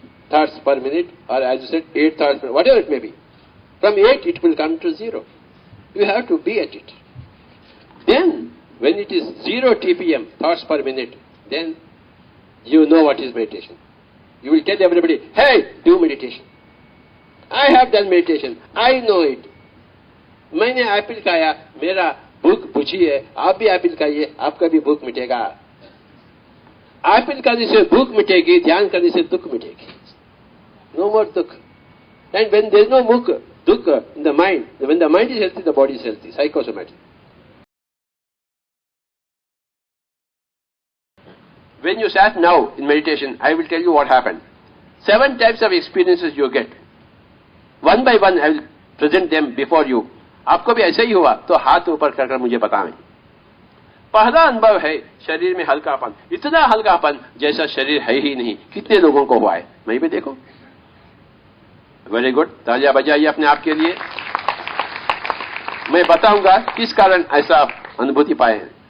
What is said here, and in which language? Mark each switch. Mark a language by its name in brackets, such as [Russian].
[English] Thoughts per minute, or as you said, 8 thoughts per minute, whatever it may be. From 8, it will come to 0. You have to be at it. Then, when it is 0 TPM, thoughts per minute, then you know what is meditation. You will tell everybody, hey, do meditation. I have done meditation. I know it. [Hindi] मैंने Apple खाया, मेरा भूख बुझी है, आप भी Apple खाइए, आपका भी भूख मिटेगा. एप्पल खाने से भूख मिटेगी, ध्यान करने से दुख मिटेगी. [English] No more dukh. And when there is no dukh in the mind, when the mind is healthy, the body is healthy, psychosomatic. When you sat now in meditation, I will tell you what happened. 7 types of experiences you get. One by one, I will present them before you. [Hindi] आपको भी ऐसा ही हुआ तो हाथ ऊपर कर मुझे बताएं. पहला अनुभव है शरीर में हल्कापन. इतना हल्कापन जैसा शरीर है ही नहीं. कितने लोगों को हुआ है? मैं भी देखो. [English] Very good. [Hindi] तालियां बजाइए अपने आप के लिए. मैं बताऊंगा किस कारण ऐसा अनुभूति पाए हैं.